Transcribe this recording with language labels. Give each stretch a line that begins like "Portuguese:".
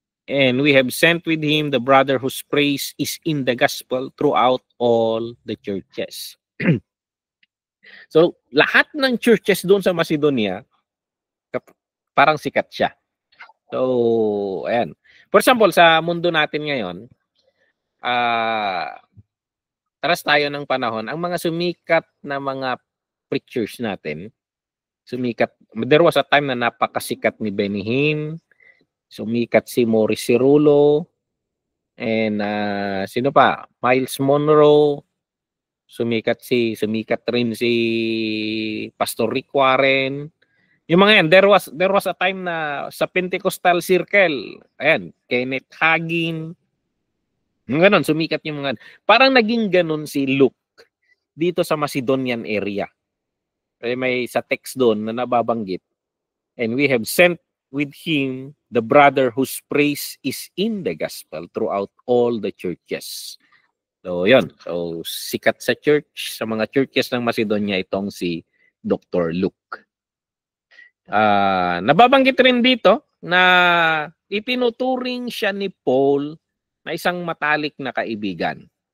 English: And we have sent with him the brother whose praise is in the gospel throughout all the churches.
Filipino: So, lahat ng churches doon sa Macedonia, parang sikat siya. So, ayan. For example, sa mundo natin ngayon, taras tayo ng panahon, ang mga sumikat na mga preachers natin,
English: there was a time
Filipino: na napakasikat ni Benny Hinn, sumikat si Morris Cirulo, and sino pa? Miles Monroe, sumikat rin si Pastor Rick Warren. Yung mga yan,
English: there was a time
Filipino: na sa Pentecostal circle, ayan, Kenneth Hagin, ganon, sumikat yung mga, parang naging ganon si Luke dito sa Macedonian area. May sa text doon na nababanggit,
English: and we have sent with him the brother whose praise is in the gospel throughout all the churches.
Filipino: So, yun. So, sikat sa church, sa mga churches ng Macedonia, itong si Dr. Luke. Nababanggit rin dito na itinuturing siya ni Paul na isang matalik na kaibigan.